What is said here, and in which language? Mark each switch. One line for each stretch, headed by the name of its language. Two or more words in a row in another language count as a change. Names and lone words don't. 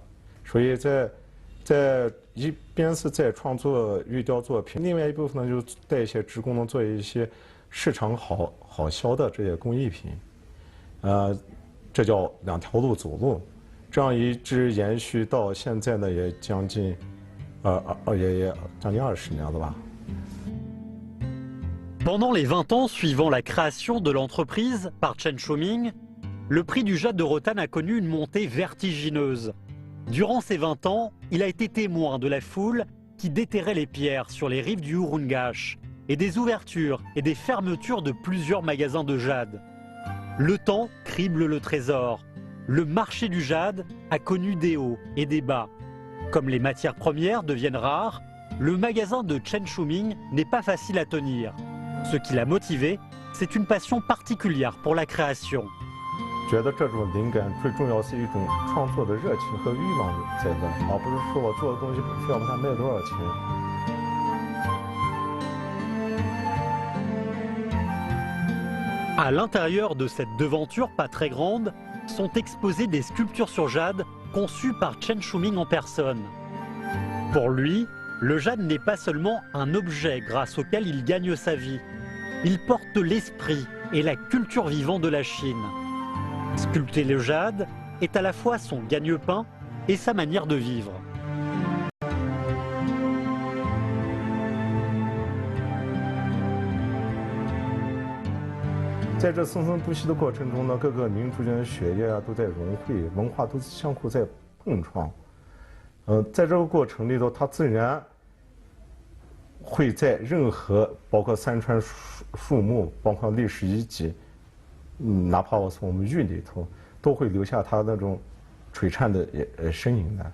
Chinese: 所以在一边是在创作玉雕作品，另外一部分呢就带一些职工呢做一些市场好销的这些工艺品，这叫两条路走路，这样一直延续到现在呢也将近也将近20年了吧。
French: Pendant les 20 ans suivant la création de l'entreprise par Chen Shoming, le prix du jade de Rotan a connu une montée vertigineuse. Durant ces 20 ans, il a été témoin de la foule qui déterrait les pierres sur les rives du Urungash et des ouvertures et des fermetures de plusieurs magasins de jade. Le temps crible le trésor. Le marché du jade a connu des hauts et des bas. Comme les matières premières deviennent rares, le magasin de Chen Shoming n'est pas facile à tenir. Ce qui l'a motivé, c'est une passion particulière pour la création.
Chinese: 觉得这种灵感最重要是一种创作的热情和欲望在这，而不是说我做的东西非要把它卖多少钱。
French: À l'intérieur de cette devanture pas très grande, sont exposées des sculptures sur jade conçues par Chen Shoming en personne. Pour lui, le jade n'est pas seulement un objet grâce auquel il gagne sa vie. Il porte l'esprit et la culture vivante de la Chine. Sculpter le jade est à la fois son gagne-pain et sa manière de vivre.
Chinese: 在这生生不息的过程中呢，各个民族间的血液都在融汇，文化都相互在碰撞。在这个过程里头，它自然会在任何包括山川树木，包括历史遗迹，哪怕我从我们玉里头，都会留下它那种璀璨的身影来。